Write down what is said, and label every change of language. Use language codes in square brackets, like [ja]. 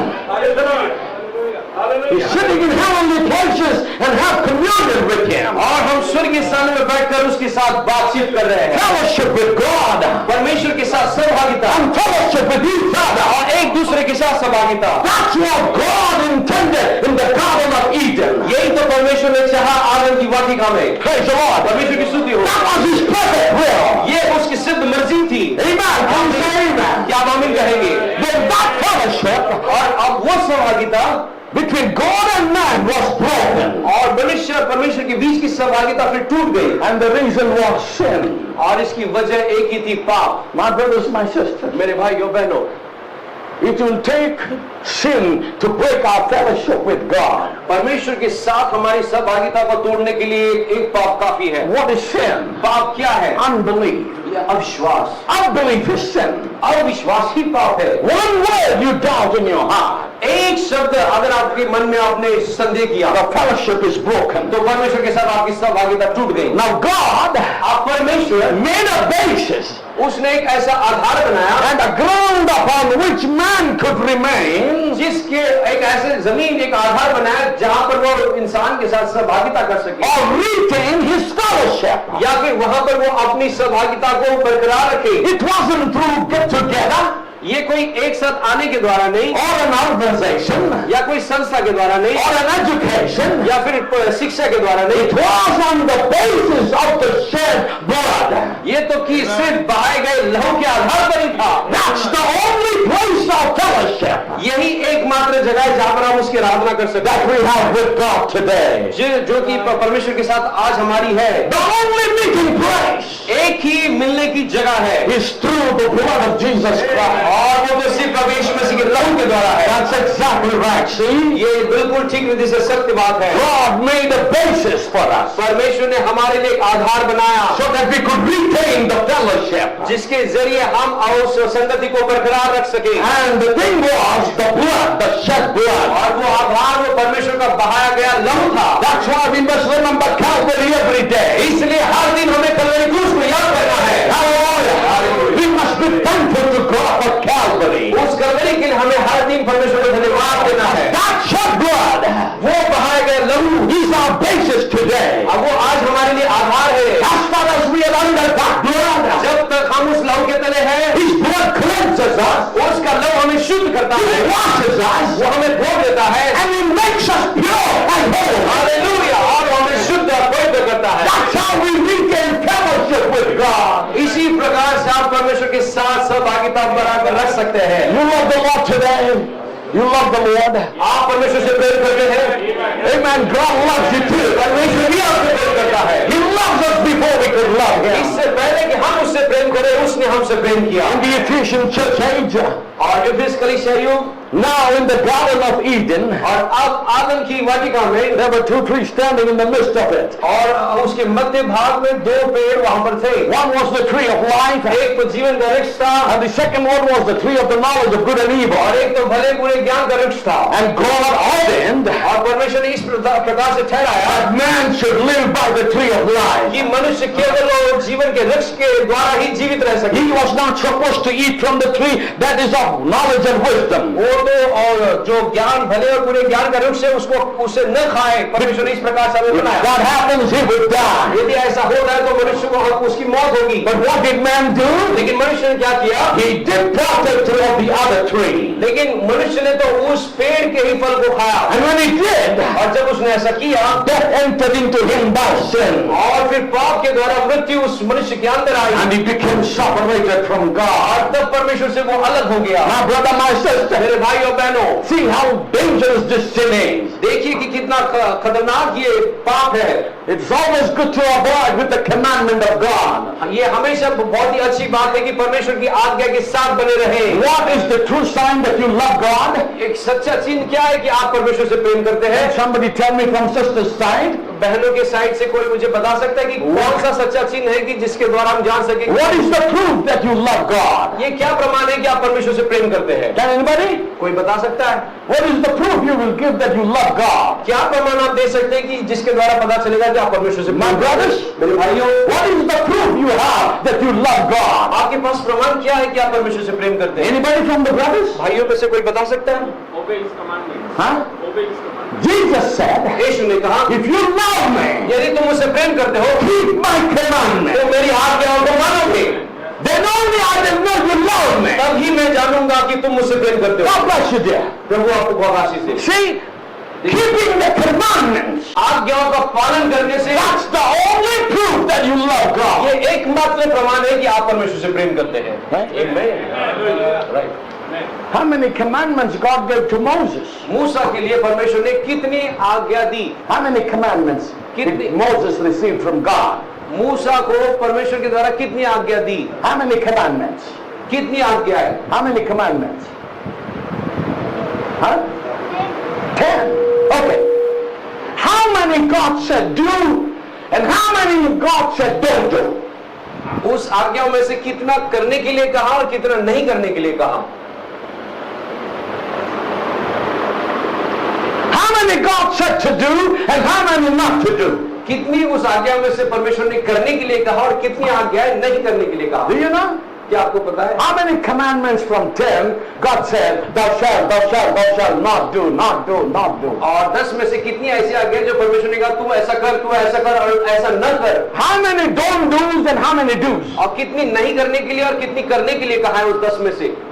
[en] He's sitting in heavenly places and have communion with him. [hi] और हम स्वर्ग के स्थान में बैठकर उसके साथ बातचीत कर रहे हैं, [en] Fellowship with God. [hi] परमेश्वर के साथ सहभागिता [en] And fellowship with each other. [hi] और एक दूसरे के साथ सहभागिता। [en] That's what God intended in the Garden of Eden. [hi] यही तो परमेश्वर ने चाहा आदम की वाटिका में। [en] Praise the Lord. [hi] परमेश्वर की स्तुति हो। [en] That was his perfect will. [hi] ये उसकी सिद्ध मर्जी थी। [en] Amen. Come say amen. [hi] क्या आप आमीन कहेंगे? [en] Then that fellowship [hi] और अब वो सहभागिता [en] between God and man was broken. [hi] और मनुष्य और परमेश्वर के बीच की सहभागिता फिर टूट गई, [en] And the reason was sin. [hi] और इसकी वजह एक ही थी, पाप। [en] My brothers, my sisters, [hi] मेरे भाइयों बहनों, [en] it will take sin to break our fellowship with God. [hi] परमेश्वर के साथ हमारी सहभागिता को तोड़ने के लिए एक पाप काफी है। [en] What is sin? [hi] पाप क्या है? [en] Unbelief. [hi] ये अविश्वास। [en] Unbelief is sin. [hi] अविश्वास ही पाप है। [en] One word you doubt in your heart, [hi] एक शब्द अगर आपके मन में आपने संदेह किया, [en] the fellowship is broken. [hi] तो परमेश्वर के साथ आपकी सहभागिता टूट गई। [en] Now God [hi] अब परमेश्वर [en] made a basis [hi] उसने एक ऐसा आधार बनाया [en] and a ground upon which man could remain [hi] जिसके एक ऐसे जमीन, एक आधार बनाया जहां पर वो इंसान के साथ सहभागिता कर सके, [en] or retain his fellowship. [hi] या फिर वहां पर वो अपनी सहभागिता को बरकरार रखे। [en] It wasn't through get together [hi] ये कोई एक साथ आने के द्वारा नहीं, [en] or an organization [hi] या कोई संस्था के द्वारा नहीं, [en] or an education. [hi] या फिर शिक्षा के द्वारा नहीं, [en] It was on the basis of the shed blood. [hi] ये तो कि सिर्फ बहाए गए लहू के आधार पर ही था। [en] That's the only place of fellowship [hi] यही एकमात्र जगह है जहां पर हम उसकी आराधना कर सकते [en] we have with God today. [hi] जो कि परमेश्वर के साथ आज हमारी है। [en] The only meeting place [hi] एक ही मिलने की जगह है, [en] is through the blood of Jesus Christ. [hi] और वो तो सिर्फ प्रभु यीशु मसीह के लहू के द्वारा है। [en] That's exactly right. See, [hi] ये बिल्कुल ठीक विधि से सत्य बात है। [en] God made a basis for us [hi] परमेश्वर ने हमारे लिए एक आधार बनाया [en] so that we could retain the fellowship. [hi] जिसके जरिए हम उस संगति को बरकरार रख सके। [en] And the thing was the blood, the shed blood. [hi] और वो आधार वो परमेश्वर का बहाया गया लहू था। [en] That's why we must remember Calvary every day. [hi] इसलिए हर दिन हमें कलवरी क्रूस को याद करना है। [en] Hallelujah. We must be thankful to God for Calvary. [hi] उस कलवरी के लिए हमें हर दिन परमेश्वर को धन्यवाद देना है। [en] That shed blood [hi] वो बहाया गया लहू [en] is our basis today. [hi] अब वो आज हमारे लिए आधार है। [en] As far as we are under that blood, [hi] जब तक हम उस लहू के तले हैं, [en] His blood cleanses us, [hi] उसका लहू हमें शुद्ध करता [en] He [hi] है, [en] washes us, [hi] वो हमें धो देता है, [en] and He makes us pure and whole. [hi] Hallelujah, और वो हमें शुद्ध और पवित्र करता है। [en] That's how we regain fellowship with God. [hi] इसी प्रकार से आप परमेश्वर के साथ सहभागिता बराबर रख सकते हैं। [en] You love the Lord today. You love the Lord. [hi] आप परमेश्वर से प्रेम करते हैं। [en] Amen. God loves you too. [hi] परमेश्वर भी आपसे प्रेम करता है। [en] He loves us before we could love Him. [hi] इससे पहले कि हम उससे प्रेम करें, उसने हमसे प्रेम किया। [en] In the Ephesian church age, [hi] और इफिस कलीसिया युग, [en] now in the Garden of Eden, [hi] और अब आदम की वाटिका में, [en] there were 2 trees standing in the midst of it. [hi] और उसके मध्य भाग में 2 पेड़ वहां पर थे। [en] One was the tree of life, [hi] एक तो जीवन का वृक्ष था, [en] and the second one was the tree of the knowledge of good and evil. [hi] और एक तो भले बुरे ज्ञान का वृक्ष था। [en] And God ordained [hi] और परमेश्वर ने इस प्रकार से ठहराया [en] that man should live by the tree of life. [hi] कि मनुष्य केवल वो जीवन के वृक्ष के द्वारा ही जीवित रह सके। [en] He was not supposed to eat from the tree that is of knowledge and wisdom. [hi] वो तो और जो ज्ञान भले और बुरे ज्ञान का वृक्ष है उसको उससे न खाए। परमेश्वर ने इस प्रकार से हमें [en] If [hi] बनाया। [en] that happens, he would die. [hi] यदि ऐसा होता है तो मनुष्य को उसकी मौत होगी। [en] But what did man do? [hi] लेकिन मनुष्य ने क्या किया? [en] He did partake of the other tree. [hi] लेकिन मनुष्य ने तो उस पेड़ के ही फल को खाया। [en] And when he did, [hi] और जब उसने ऐसा किया, [en] death entered into him by sin. [hi] और फिर पाप के द्वारा मृत्यु उस मनुष्य के अंदर आई, [en] And he became separated from God. [hi] और तब परमेश्वर से वो अलग हो गया। [en] My brother, my sister, [hi] मेरे भाई और बहनों, [en] see how dangerous this sin is. [hi] देखिए कि कितना खतरनाक ये पाप है। [en] It's always good to avoid with the commandment of God. [hi] ये हमेशा बहुत ही अच्छी बात है कि परमेश्वर की आज्ञा के साथ बने रहे। [en] What is the true sign that you love God? [hi] एक सच्चा चिन्ह क्या है कि आप परमेश्वर से प्रेम करते हैं? [en] Somebody tell me from sister's side. [hi] बहनों के साइड से कोई मुझे बता सकता है कि कौन सा सच्चा चिन्ह है कि जिसके द्वारा हम जान सकें [en] What is the proof that you love God? [hi] ये क्या प्रमाण है कि आप परमेश्वर से प्रेम करते हैं? [en] Can anybody? [hi] कोई बता सकता है? [en] What is the proof you will give that you love God? [hi] क्या प्रमाण आप दे सकते हैं कि जिसके द्वारा पता चलेगा कि आप परमेश्वर से [en] My [hi] प्रेम करते [en] brothers, [hi] हैं? मेरे भाइयों, [en] what is the proof you have that you love God? [hi] आपके पास प्रमाण क्या है कि आप परमेश्वर से प्रेम करते हैं? [en] Anybody from the brothers? [hi] भाइयों में से कोई बता सकता है? [en] Huh? Jesus said, [hi] यीशु ने कहा, [en] if you love me, [hi] यदि तुम मुझसे प्रेम करते हो [en] keep my commandments. [hi] तो मेरी आज्ञाओं को मानोगे, [en] Then only I will know you love me. [hi] तब ही मैं जानूंगा कि तुम मुझसे प्रेम करते हो। [en] God bless you, dear. [hi] प्रभु आपको आशीष दे। [en] See, keeping the commandments, [hi] आज्ञाओं का पालन करने से [en] that's the only proof that you love God. [hi] ये एकमात्र प्रमाण है कि आप परमेश्वर से प्रेम करते हैं। [en] Right? Amen. Right. How many commandments God gave to Moses? [hi] मूसा के लिए परमेश्वर ने कितनी आज्ञा दी? [en] How many commandments did Moses receive from God? [hi] मूसा को परमेश्वर के द्वारा कितनी आज्ञा दी? [en] How many commandments? [hi] कितनी आज्ञा है? [en] How many commandments? Huh? 10. Okay. How many God said do and how many God said don't do? [hi] उस आज्ञाओं में से कितना करने के लिए कहा और कितना नहीं करने के लिए कहा? [en] How many God said to do and how many not to do? [hi] कितनी उस आज्ञाओं में से परमेश्वर ने करने के लिए कहा और कितनी आज्ञाएं नहीं करने के लिए कहा? [en] Do you know? [hi] क्या आपको पता है? [en] How many commandments from 10 God said, thou shalt not do, not do, not do? [hi] और 10 में से कितनी ऐसी आज्ञा जो परमेश्वर ने कहा तू ऐसा कर और ऐसा न कर? [en] How many don't do's and how many do's? [hi] और कितनी नहीं करने के लिए और कितनी करने के लिए कहा है उस 10 में से?